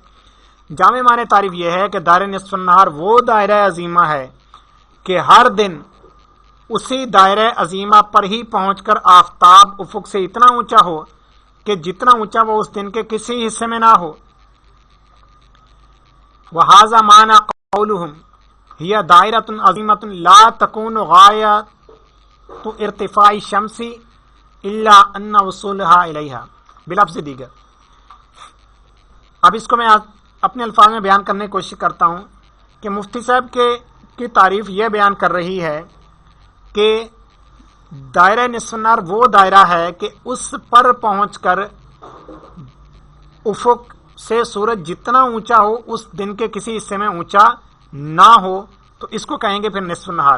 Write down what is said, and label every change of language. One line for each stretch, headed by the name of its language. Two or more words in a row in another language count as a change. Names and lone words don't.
Urdu: جامع مانع تعریف یہ ہے کہ دائرۂ نصف نہار وہ دائرۂ عظیمہ ہے کہ ہر دن اسی دائرۂ عظیمہ پر ہی پہنچ کر آفتاب افق سے اتنا اونچا ہو کہ جتنا اونچا وہ اس دن کے کسی حصے میں نہ ہو.
Arabic: وهذا معنى قولهم هي دائرة عظيمة لا تكون غاية ارتفاع الشمس إلا أن وصولها إليها
Urdu: بلفظ دیگر. اب اس کو میں اپنے الفاظ میں بیان کرنے کی کوشش کرتا ہوں کہ مفتی صاحب کی تعریف یہ بیان کر رہی ہے کہ دائرہ نصف نہار وہ دائرہ ہے کہ اس پر پہنچ کر افق سے سورج جتنا اونچا ہو اس دن کے کسی حصے میں اونچا نہ ہو، تو اس کو کہیں گے پھر نصف نہار.